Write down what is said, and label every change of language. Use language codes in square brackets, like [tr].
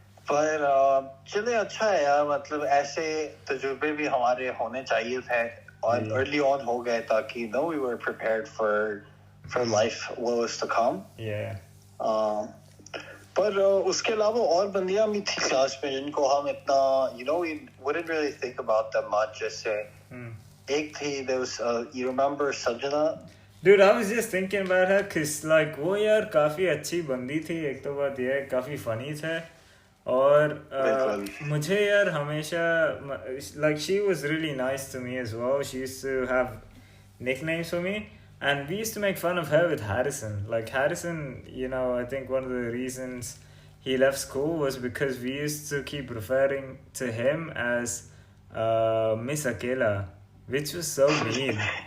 [hi] पर चले अच्छा है यार, मतलब ऐसे तजुर्बे भी हमारे होने चाहिए थे और [en] early on [hi] हो गए ताकि [en] we were prepared for life what was to come. Yeah. [hi] पर उसके अलावा और बंदियां भी थी क्लास में जिनको हम इतना [en] we wouldn't really think about them much. [hi] जैसे एक थी, [en] there was you remember Sanjana? Dude, I was just thinking about her cause like [hi] वो यार काफी अच्छी बंदी थी. एक तो बात ये है काफी funny थे और मुझे यार हमेशा [en] like she was really nice to me as well. She used to have nicknames for me and we used to make fun of her with Harrison. Like Harrison, I think one of the reasons he left school was because we used to keep referring to him as Miss Akela, which was so mean.